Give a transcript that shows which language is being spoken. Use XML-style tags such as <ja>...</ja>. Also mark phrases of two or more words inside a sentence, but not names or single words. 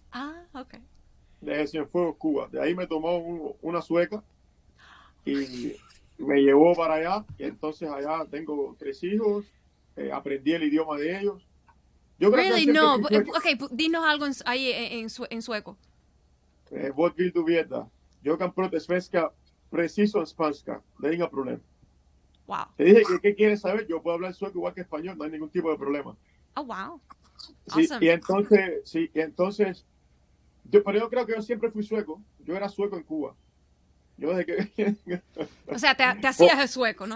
<es>Ah, ok. Cuba. De ahí me tomó una sueca y me llevó para allá. Y entonces allá tengo 3 hijos, aprendí el idioma de ellos. Yo creo que Really, siempre no. fui sueco. Ok, dinos algo ahí en sueco.</es> <sv>Vad vill du veta? Jag kan prata svenska precis som spanska. Det är inga problem.</sv> <es>Wow. Te dije que qué quieres saber. Yo puedo hablar sueco igual que español, no hay ningún tipo de problema.</es> <en>Oh, wow.</en> <es>Sí, Awesome. y entonces, pero yo creo que yo siempre fui sueco. Yo era sueco en Cuba. Yo desde que O sea, te hacías el sueco, ¿no?</es>